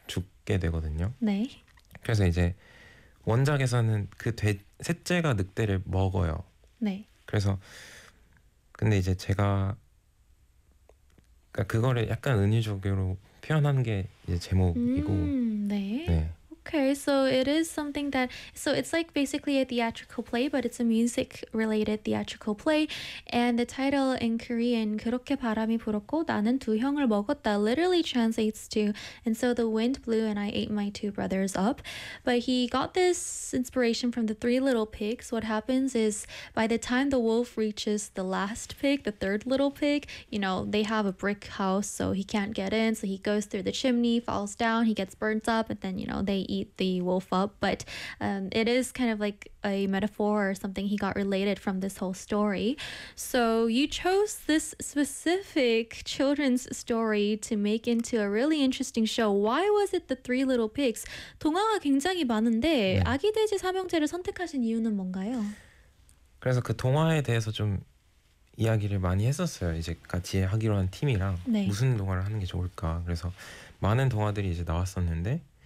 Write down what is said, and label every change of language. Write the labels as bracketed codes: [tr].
[ko] 죽게 되거든요. 네. 그래서 이제 원작에서는 그 셋째가 늑대를 먹어요. 네. 그래서 근데 이제 제가 그러니까 그거를 약간 은유적으로 표현한 게 이제 제목이고. 네. 네. [en] Okay, so it is something that, so it's like basically a theatrical play, but it's a music-related theatrical play. And the title in Korean, [ko] 그렇게 바람이 불었고 나는 두 형을 먹었다, [en] literally translates to, and so the wind blew and I ate my two brothers up. But he got this inspiration from the three little pigs. What happens is by the time the wolf reaches the last pig, the third little pig, you know, they have a brick house, so he can't get in. So he goes through the chimney, falls down, he gets burnt up, and then, you know, they eat the wolf up, but it is kind of like a metaphor or something he got related from this whole story. So you chose this specific children's story to make into a really interesting show. Why was it the Three Little Pigs? [ko] 동화가 굉장히 많은데 네. 아기 돼지 삼형제를 선택하신 이유는 뭔가요? 그래서 그 동화에 대해서 좀 이야기를 많이 했었어요. 이제 같이 하기로 한 팀이랑 네. 무슨 동화를 하는 게 좋을까. 그래서 많은 동화들이 이제 나왔었는데.